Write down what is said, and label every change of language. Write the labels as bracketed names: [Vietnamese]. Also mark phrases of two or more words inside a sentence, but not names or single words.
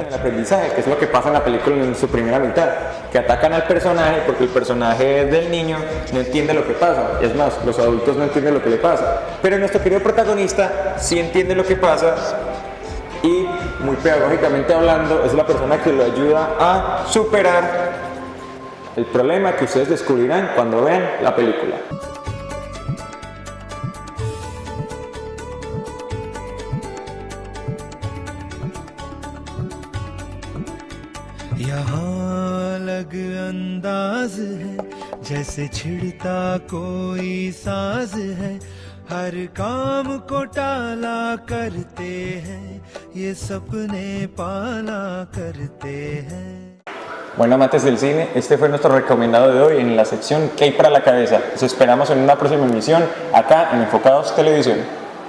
[Spanish] el aprendizaje, que es lo que pasa en la película en su primera mitad, que atacan al personaje porque el personaje del niño no entiende lo que pasa, es más, los adultos no entienden lo que le pasa, pero nuestro querido protagonista sí entiende lo que pasa y, muy pedagógicamente hablando, es la persona que lo ayuda a superar el problema que ustedes descubrirán cuando vean la película. [Hindi] यहाँ अलग अंदाज है जैसे छिड़ता कोई साज है हर काम को टाला करते हैं ये सपने पाला करते हैं. [Spanish] Bueno, amantes del cine, este fue nuestro recomendado de hoy en la sección ¿Qué hay para la cabeza? Los esperamos en una próxima emisión acá en Enfocados Televisión.